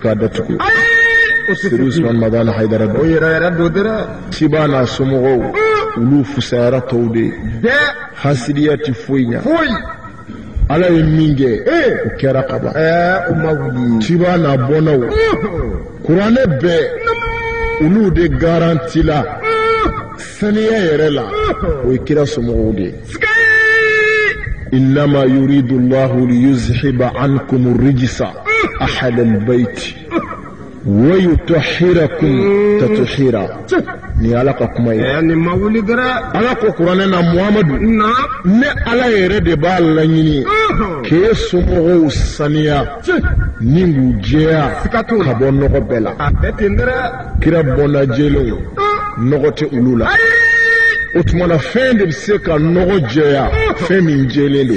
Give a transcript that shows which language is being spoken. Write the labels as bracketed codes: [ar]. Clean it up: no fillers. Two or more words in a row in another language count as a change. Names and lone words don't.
[bm] k'a datugu Seri Usman Madan Haidara dɔ Tiba n'a somɔgɔw olu fusayara tɔw de hasidiya ti foyi ɲa ala ye min kɛ o kɛra kaban Tiba n'a bɔnnaw kuranɛ bɛɛ olu de garanti la saniya yɛrɛ la o ye kira somɔgɔw de [ar] إنما يريد الله ليذهب عنكم الرجس أهل البيت ويطهركم تطهيرا [bm] ni ala ka kuma ye ni mawuli dara ala ko kuranɛ na Muhamadu ne ala yɛrɛ de b'a laɲini k'e somɔgɔw saniya ni k'u jɛya ka bɔ nɔgɔ bɛɛ la kira bɔnna jɛlenw nɔgɔ tɛ olu la o tuma na fɛn de bɛ se ka nɔgɔ jɛya fɛn min jɛlen don.